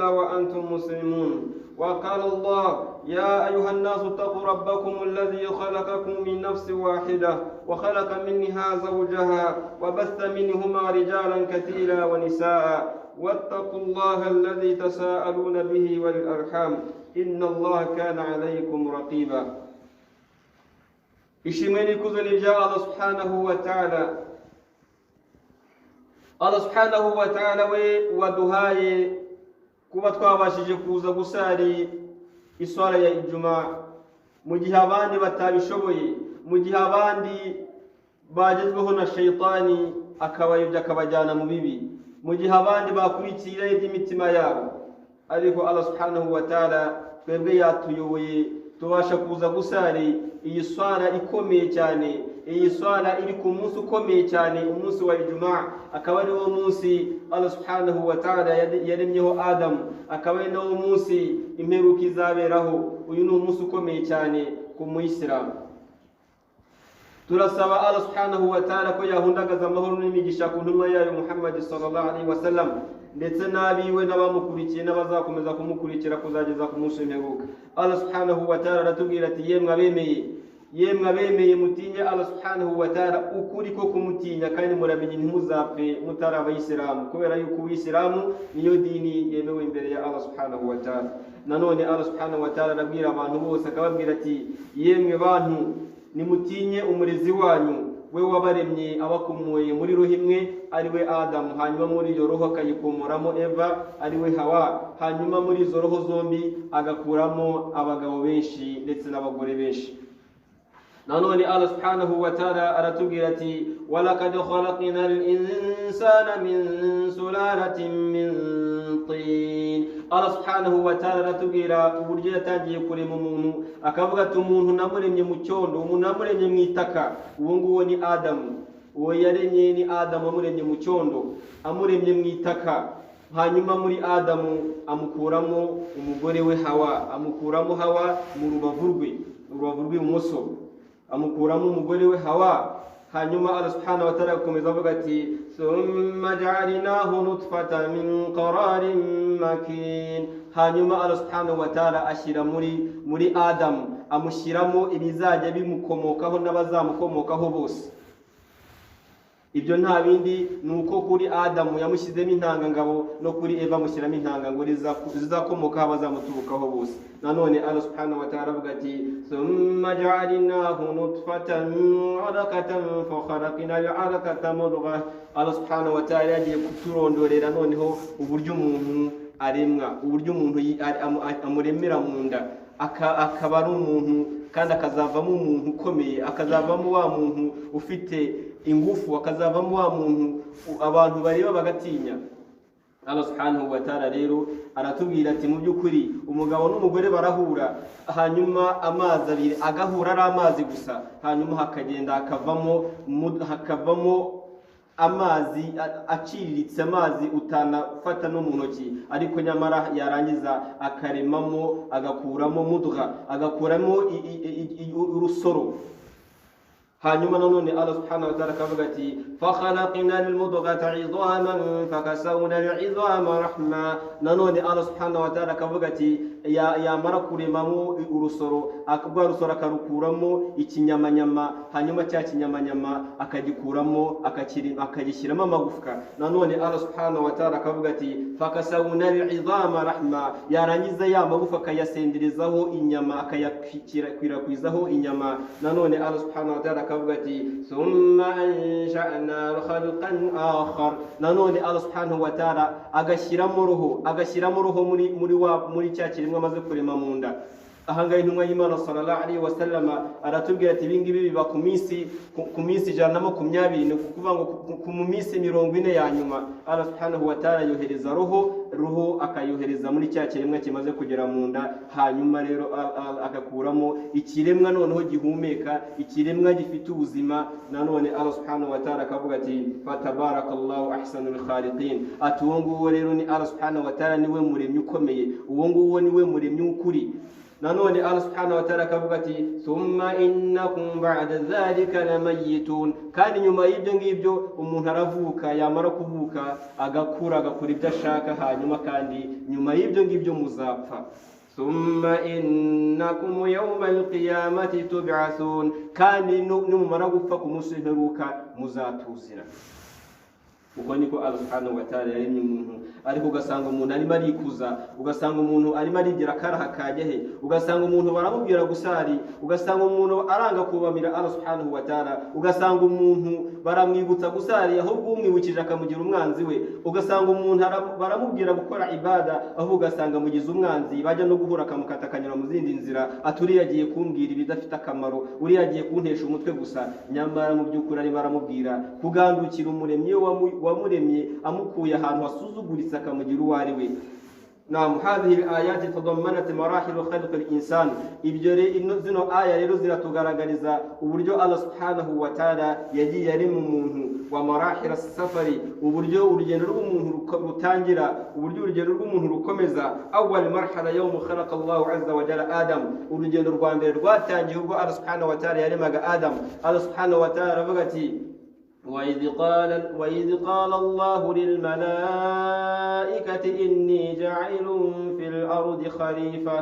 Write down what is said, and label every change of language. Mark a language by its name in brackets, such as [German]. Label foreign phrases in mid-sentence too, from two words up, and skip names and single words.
[Arabic] وأنتم مسلمون وقال الله يا أيها الناس اتقوا ربكم الذي خلقكم من نفس واحدة وخلق منها زوجها وبث منهما رجالا كثيرا ونساء واتقوا الله الذي تساءلون به والأرحام إن الله كان عليكم رقيبا [Kinyarwanda] ishimwe n'ikuzo ni rya [Arabic] Allah سبحانه وتعالى. [Kinyarwanda] Allah [Arabic] سبحانه وتعالى [Kinyarwanda] we waduhaye kuba twabashije kuza gusari iswala ya Ijumaa mu gihe abandi batabishoboye, mu gihe abandi bagezweho na shaytani akabayobya akabajyana mu bibi, mu gihe abandi bakurikira iby'imitima yabo, ariko Allah [Arabic] سبحانه وتعالى [Kinyarwanda] twebwe yatuyoboye tubasha kuza gusari iyi swala ikomeye cyane, iyi swala iri ku munsi ukomeye cyane, umunsi wa Ijumaa, akaba ari wo munsi Allah [Arabic] سبحانه وتعالى [Kinyarwanda] yaremyeho Adamu, akaba ari wo munsi imperuka izaberaho. Uyu ni umunsi ukomeye cyane ku muyisilamu. Turasaba Allah [Arabic] سبحانه وتعالى [Kinyarwanda] ko yahundagaza amahoro n'imigisha ku ntumwa yayo Muhammad [Arabic] صلى الله عليه وسلم, [Kinyarwanda] ndetse n'abiwe n'abamukurikiye n'abazakomeza kumukurikira kuzageza ku munsi w'imperuka. Allah [Arabic] سبحانه وتعالى [Kinyarwanda] aratubwira ati yemwe abemeye mutinye Allah [Arabic] سبحانه وتعالى [Kinyarwanda] ukuri ko kumutinya, kandi muramenye ntimuzapfe mutari abayisilamu, kubera yuko ubuyisilamu niyo dini yemewe imbere ya Allah [Arabic] سبحانه وتعالى. [Kinyarwanda] Nanone Allah [Arabic] سبحانه وتعالى [Kinyarwanda] arabwira abantu bose akababwira ati yemwe bantu nimutinye umurezi wanyu, we wabaremye abakumuye muri roho imwe ari we Adamu, hanyuma muri iyo roho akayikomoramo Eva ari we Hawa, hanyuma muri izo roho zombi agakuramo abagabo benshi ndetse n'abagore benshi. [Arabic] Nanone Allah سبحانه وتعالى [Kinyarwanda] aratubwira ati [Arabic] ولقد خلقنا الإنسان من سلالة من طين. [Kinyarwanda] Allah [Arabic] سبحانه وتعالى [Kinyarwanda] aratubwira uburyo yatangiye kurema umuntu, akavuga ati umuntu namuremye mu cyondo, umuntu namuremye mu itaka. Uwo nguwo ni Adamu, uwo yaremye ni Adamu, amuremye mu cyondo, amuremye mu itaka. Hanyuma muri Adamu amukuramo umugore we Hawa, amukuramo Hawa mu rubavu rw'ibumoso, amukuramo umugore we Hawa. [Arabic] Hanyuma Allah سبحانه وتعالى [Kinyarwanda] akomeza avuga ati [Arabic] ثم جعلناه نطفة من قرار مكين. [Kinyarwanda] Hanyuma Allah [Arabic] سبحانه وتعالى [Kinyarwanda] ashyira muri Adamu, amushyiramo ibizajya bimukomokaho n'abazamukomokaho bose. Ibyo nta bindi nuko kuri Adamu yamushyizemo intangangabo, no kuri Eva amushyiramo intangangabo zizakomokaho abazamuturukaho bose. [Arabic] Nanone Allah سبحانه وتعالى [Kinyarwanda] avuga ati [Arabic] ثم جعلناه نطفة علقة فخلقنا العلقة مضغة. [Kinyarwanda] Allah [Arabic] سبحانه وتعالى [Kinyarwanda] yagiye kuturondorera noneho uburyo umuntu aremwa, uburyo umuntu amuremera mu nda, akaba ari umuntu kandi akazavamo umuntu ukomeye, akazavamo wa muntu ufite ingufu, akazavamo wa muntu abantu bareba bagatinya. Allah [Arabic] سبحانه وتعالى [Kinyarwanda] rero aratubwira ati mu by'ukuri umugabo n'umugore barahura, hanyuma amazi abiri agahura ari amazi gusa, hanyuma hakagenda hakavamo amazi aciriritse, amazi utanafata no mu ntoki, ariko nyamara yarangiza akaremamo, agakuramo mudgha, agakuramo urusoro. Hanyuma nanone [Arabic] Allah سبحانه وتعالى [Kinyarwanda] akavuga ati [Arabic] فخلقنا المضغة عظاما فكسونا العظام رحمة. [Kinyarwanda] Nanone Allah [Arabic] سبحانه وتعالى [Kinyarwanda] akavuga ati yamara kuremamo urusoro rwa rusoro akarukuramo ikinyamanyama, hanyuma cya kinyamanyama akagikuramo akagishyiramo amagufwa. Nanone Allah [Arabic] سبحانه وتعالى [Kinyarwanda] akavuga ati [Arabic] فكسونا العظام رحمة, [Kinyarwanda] yarangiza ya magufwa akayasenderezaho inyama, akayakwirakwizaho inyama. [Arabic] Nanone Allah سبحانه وتعالى [Kinyarwanda] akavuga ati [Arabic] ثم أنشأنا خلقا آخر. [Kinyarwanda] Nanone Allah [Arabic] سبحانه وتعالى [Kinyarwanda] agashyiramo roho muri cya kiremwa amaze kurema mu nda. Ahangaye intumwa y'Imana [Arabic] صلى الله عليه وسلم [Kinyarwanda] aratubwira ati ibingibi biba ku minsi 120, ni kuvuga ngo ku minsi 40 ya nyuma Allah [Arabic] سبحانه وتعالى [Kinyarwanda] yohereza roho akayohereza muri cya kiremwa kimaze kugera mu nda, hanyuma rero agakuramo ikiremwa noneho gihumeka, ikiremwa gifite ubuzima. Nanone Allah [Arabic] سبحانه وتعالى [Kinyarwanda] akavuga ati [Arabic] فتبارك الله أحسن الخالقين, [Kinyarwanda] ati uwo nguwo rero ni Allah [Arabic] سبحانه وتعالى [Kinyarwanda] niwe muremyi ukomeye, uwo nguwo niwe muremyi ukuri. Nanone Allah [Arabic] سبحانه وتعالى [Kinyarwanda] akavuga ati [Arabic] ثم إنكم بعد ذلك لميتون, [Kinyarwanda] kandi nyuma y'ibyo ngibyo umuntu aravuka, yamara kuvuka agakura ibyo ashaka, hanyuma kandi nyuma y'ibyo ngibyo muzapfa. [Arabic] ثم إنكم يوم القيامة تبعثون, [Kinyarwanda] kandi numara gupfa ku munsi w'imperuka muzatuzira. Uko niko Allah [Arabic] سبحانه وتعالى [Kinyarwanda] yaremye umuntu, ariko ugasanga umuntu arimo arikuza, ugasanga umuntu arimo arigira karaha kajyahe, ugasanga umuntu baramubwira gusari, ugasanga umuntu aranga kubamira Allah [Arabic] سبحانه وتعالى, [Kinyarwanda] ugasanga umuntu baramwibutsa gusari ahubwo umwibukije akamugira umwanzi we, ugasanga umuntu baramubwira gukora ibada ahubwo ugasanga mugize umwanzi, bajya no guhura akamukata akanyura mu zindi nzira, aturi yagiye kumbwira ibidafite akamaro, uri yagiye kuntesha umutwe gusa. Nyamara mu by'ukuri ari baramubwira kugandukira umuremyi wamuremye amukuye ahantu hasuzuguritse akamugira uwo ari we. [Arabic] نعم، هذه الآيات تضمنت مراحل خلق الإنسان. [Kinyarwanda] Zino aya rero ziratugaragariza uburyo Allah [Arabic] سبحانه وتعالى [Kinyarwanda] yagiye ari mu muntu, [Arabic] و مراحل السفر, [Kinyarwanda] uburyo urugendo rw'umuntu rutangira, uburyo urugendo rw'umuntu rukomeza. [Arabic] أول مرحلة يوم خلق الله عز وجل آدم, [Kinyarwanda] urugendo rwa mbere rwatangiye ubwo Allah [Arabic] سبحانه وتعالى [Kinyarwanda] yaremaga Adam. [Arabic] Allah سبحانه وتعالى [Kinyarwanda] aravuga ati [Arabic] وإذ قال الله للملائكة إني جاعل في الأرض خليفة.